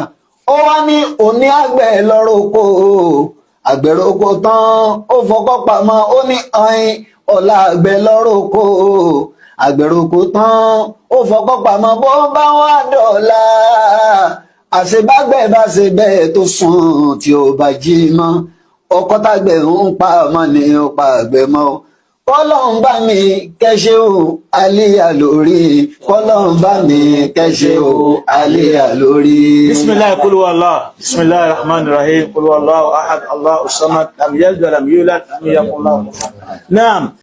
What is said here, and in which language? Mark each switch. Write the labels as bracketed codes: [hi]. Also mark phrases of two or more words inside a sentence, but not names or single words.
[yo] ó wá ní òní àgbẹ̀ lọ́rọ̀ oko àgbẹ̀rẹ̀ oko tán ó fọkọ́ pamọ́ ó ní ọ̀hìn ọ̀la àgbẹ̀ lọ́rọ̀ oko àgbẹ̀rẹ̀ oko tán ó fọkọ́ pamọ́ bó bá wà dọ̀la àṣebágbẹ̀ bá ṣe bẹ́ẹ̀ tó sùn tí ó bá jí mọ́ ọkọ́ tàgbẹ̀ ń pa ọmọ ní ó pa àgbẹ̀ mọ́ kọ́lọ́n bá mi kẹ́ṣe o àlíyà lórí kọ́lọ́n bá mi kẹ́ṣe o àlíyà lórí. [ar] بسم الله قل هو الله بسم الله الرحمن الرحيم قل هو الله أحد الله الصمد لم يلد ولم يولد ولم يكن له كفوا أحد. naam.